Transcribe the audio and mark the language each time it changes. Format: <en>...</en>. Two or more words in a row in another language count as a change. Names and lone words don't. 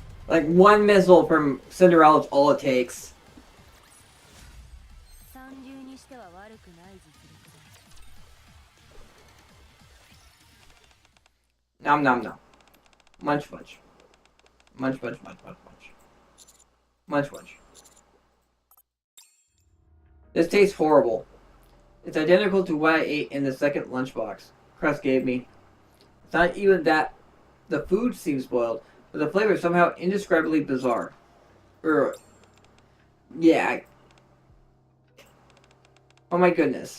<en>Like one missile from Cinderella's all it takes.</en> <ja>三流にしては悪くない実力だ。</ja> <en>Nom nom nom. Munch munch. Munch munch munch munch munch. Munch munch. This tastes horrible. It's identical to what I ate in the second lunchbox Crest gave me. It's not even that the food seems spoiled, but the flavor is somehow indescribably bizarre. Yeah. Oh my goodness.</en>